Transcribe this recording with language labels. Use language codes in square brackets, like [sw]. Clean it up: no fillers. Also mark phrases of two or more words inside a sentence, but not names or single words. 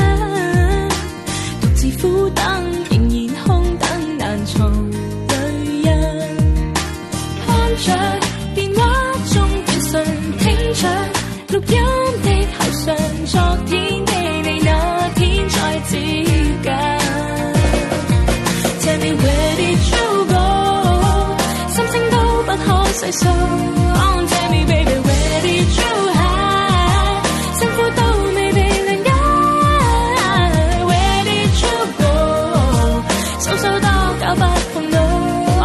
[yue] 獨自苦等，仍然空等，難從淚印。看着電話中短信，聽着錄音的後訊，昨天的你那天再接近。 [en] Tell me where did you go？ [yue] 心聲都不可細數。 [en] Oh, tell me baby where did you hide？ [yue] 辛苦都未被諒解。 [en] Where did you go？ [yue] 數數多久不碰到。